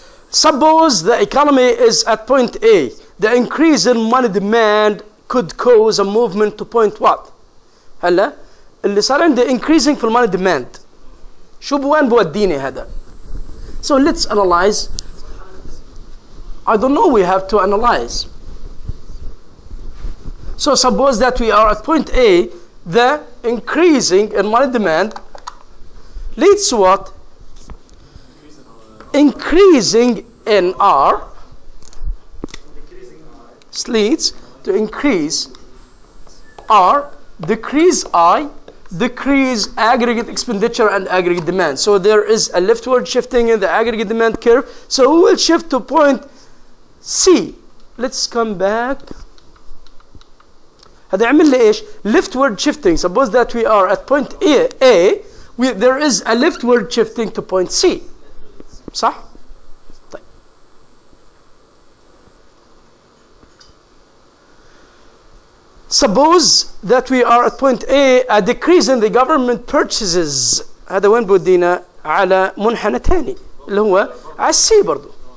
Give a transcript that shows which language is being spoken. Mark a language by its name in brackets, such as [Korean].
[English] Suppose the economy is at point A. The increase in money demand could cause a movement to point what? [Arabic] هلا اللي صار عندي increasing في money demand. شو بوين بوديني هذا؟ So let's analyze. [English] I don't know, we have to analyze. So suppose that we are at point A, the increasing in money demand leads to what? Increasing in R leads to increase R, decrease I, decrease aggregate expenditure and aggregate demand. So there is a leftward shifting in the aggregate demand curve. So we will shift to point C. Let's come back. [Arabic] هذا يعمل لي ايش؟ leftward shifting. [English] Suppose that we are at point A, there is a leftward shifting to point C. [Arabic] صح؟ طيب. [English] Suppose that we are at point A decrease in the government purchases. [Arabic] هذا وين بودينا؟ على منحنى ثاني اللي هو على السي برضو.